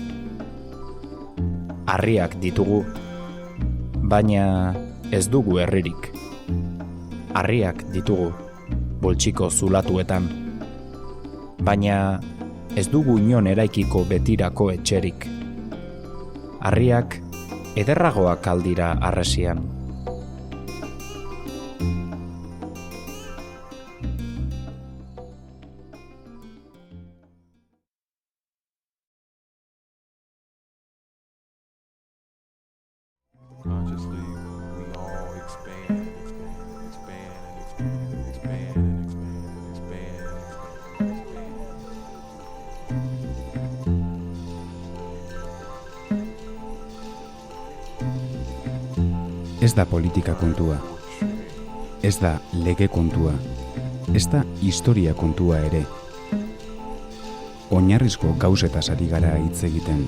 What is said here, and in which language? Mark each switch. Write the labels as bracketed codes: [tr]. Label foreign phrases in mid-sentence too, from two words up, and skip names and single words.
[eu] Harriak ditugu, baina ez dugu herririk. Harriak ditugu, boltsiko zulatuetan. Baina ez dugu inon eraikiko betirako etxerik. Harriak ederragoak aldira harresian. [en] Consciously, we all expand and expand and expand and expand and expand [eu] Ez da politika kontua, ez da lege kontua, ez da historia kontua ere. Oinarrizko gauzetaz ari gara hitz egiten.